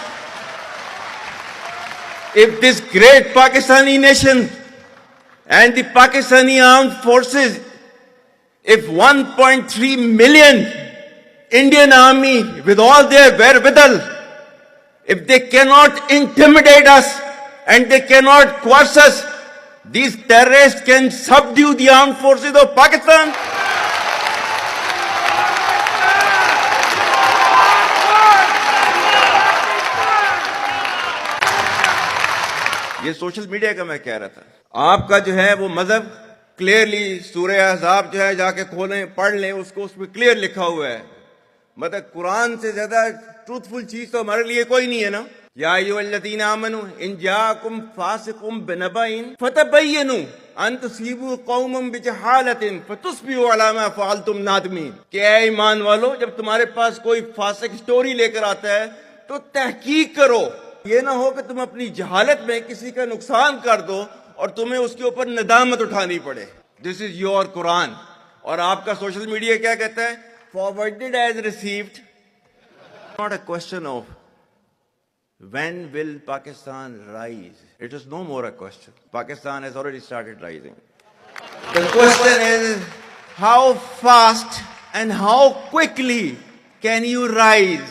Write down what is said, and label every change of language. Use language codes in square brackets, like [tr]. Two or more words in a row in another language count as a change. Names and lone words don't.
[en] If this great Pakistani nation and the Pakistani armed forces, if 1.3 million Indian army with all their wherewithal, if they cannot intimidate us and they cannot coerce us, these terrorists can subdue the armed forces of Pakistan? [hi] ये [en] सोशल मीडिया [hi] का मैं कह रहा था। आपका जो है वो मजहब क्लियरली सूरह अहज़ाब जो है जाके खोलें पढ़ लें, उसको उसमें क्लियर लिखा हुआ है। मतलब कुरान से ज्यादा ट्रूथफुल चीज तो हमारे लिए कोई नहीं है ना। [ar] يا أيها الذين آمنوا إن جاءكم فاسق بنبإ فتبينوا أن تصيبوا قوما بجهالة فتصبحوا على ما فعلتم نادمين. [hi] कि ऐ ईमान वालो, जब तुम्हारे पास कोई फासिक स्टोरी लेकर आता है तो तहकीक करो, ये ना हो कि तुम अपनी जहालत में किसी का नुकसान कर दो और तुम्हें उसके ऊपर नदामत उठानी पड़े। [en] This is your Quran. [hi] और आपका [en] सोशल मीडिया [hi] क्या कहता है? [en] Forwarded as received. Not a question of when will Pakistan rise? It is no more a question. Pakistan has already started rising. The question is, how fast and how quickly can you rise?